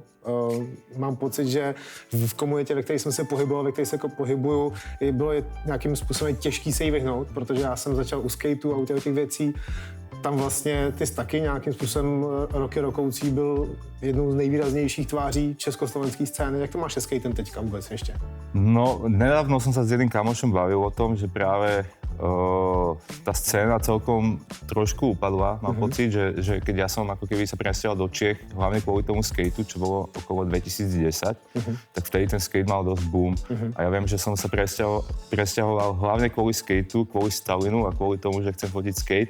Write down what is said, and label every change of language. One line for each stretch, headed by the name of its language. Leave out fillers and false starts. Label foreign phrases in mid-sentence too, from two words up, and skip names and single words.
Czech: Mám pocit, že v komunitě, ve které jsem se pohyboval, ve které se pohybuju, bylo nějakým způsobem těžký se jí vyhnout, protože já jsem začal u skateu a u těch věcí. Tam vlastně ty jsi taky nějakým způsobem roky rokoucí byl jednou z nejvýraznějších tváří československé scény. Jak to máš se skatem teďka vůbec ještě?
Slovak: No, nedávno som sa s jedným kamošom bavil o tom, že práve tá scéna celkom trošku upadla. Mám pocit, že keď ja som ako keby sa presťahoval do Čiech, hlavne kvôli tomu skateu, čo bolo okolo 2010, tak vtedy ten skate mal dosť boom. A ja viem, že som sa presťahoval hlavne kvôli skateu, kvôli Stalinu a kvôli tomu, že chcem fotiť skate.